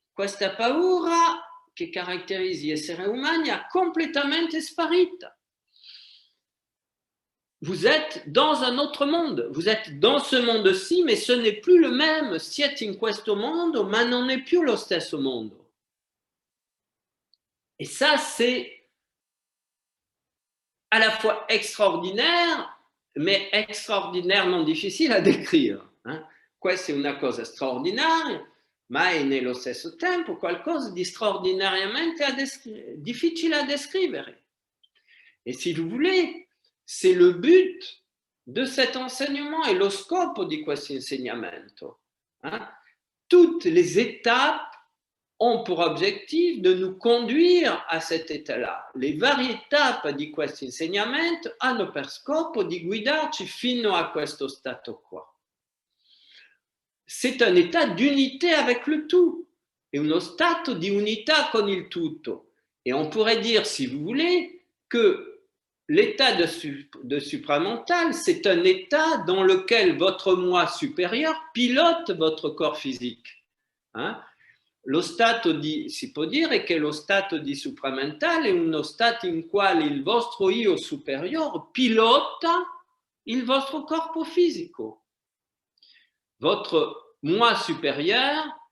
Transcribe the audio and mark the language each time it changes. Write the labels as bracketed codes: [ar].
[it] Questa paura che caratterizza gli esseri umani ha completamente sparita. [fr] Vous êtes dans un autre monde, vous êtes dans ce monde-ci, mais ce n'est plus le même. [it] Siete in questo mondo, ma non è più lo stesso mondo. [fr] Et ça, c'est à la fois extraordinaire, mais extraordinairement difficile à décrire. [it] Questa è una cosa straordinaria, ma è nello stesso tempo qualcosa di straordinariamente difficile à descrivere. [fr] Et si vous voulez, c'est le but de cet enseignement et [it] lo scopo di questo insegnamento. [fr] Toutes les étapes ont pour objectif de nous conduire à cet état-là. [it] Le varie tappe di questo insegnamento hanno per scopo di guidarci fino a questo stato qua. [fr] C'est un état d'unité avec le tout, [it] è uno stato di unità con il tutto. [fr] Et on pourrait dire, si vous voulez, que l'état de supramental, c'est un état dans lequel votre moi supérieur pilote votre corps physique. [it] Lo stato si può dire che lo stato di supramentale è uno stato in quale il vostro io superiore pilota il vostro corpo fisico. [fr] Votre moi supérieur,